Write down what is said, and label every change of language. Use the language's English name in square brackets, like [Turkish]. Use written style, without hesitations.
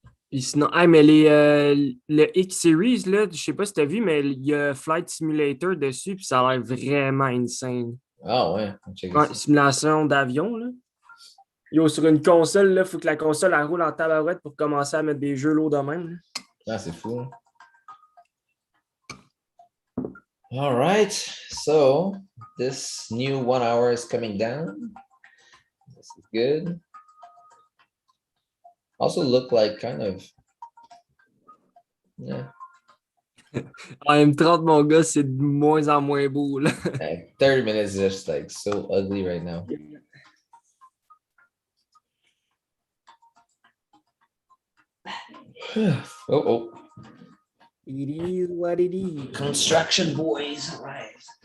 [French] Puis sinon, ah, mais le X-Series, là, je sais pas si tu as vu, mais il y a Flight Simulator dessus, puis ça a l'air vraiment insane. Ah ouais, on check Ouais, ça. simulation d'avion, là. Yo, sur une console, là, il faut que la console elle roule en tabarouette pour commencer à mettre des jeux lourds de même, là. Ah, c'est fou. Hein? [English] All right. So, this new 1 hour is coming down. This is good. Also look like kind of, yeah. [French] En M30, mon gars, c'est de moins en moins beau, là. [English] 30 minutes is just like so ugly right now. Oh, oh. It is what it is. Construction boys. All right.